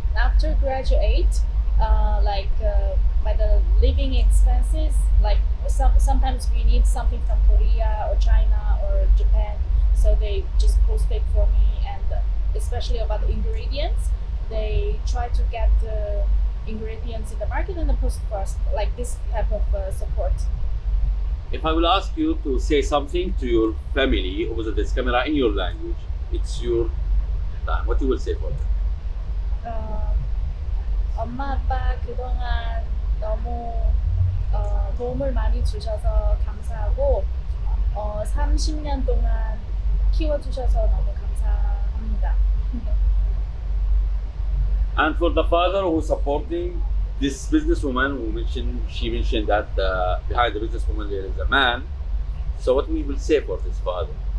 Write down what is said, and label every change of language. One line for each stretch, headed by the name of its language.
English: After graduate, by the living expenses, like sometimes we need something from Korea or China or Japan, so they just post it for me, and especially about the ingredients, they try to get the ingredients in the market and then post for us, like this type of support. If I will ask you to say something to your family over this camera in your language, it's your time. What you will say for them?
Korean: 엄마 아빠 그동안 너무 도움을 많이 주셔서 감사하고 30년 동안 키워주셔서 너무 감사합니다.
English: And for the father who's supporting this businesswoman she mentioned that behind the businesswoman there is a man. So what we will say for this father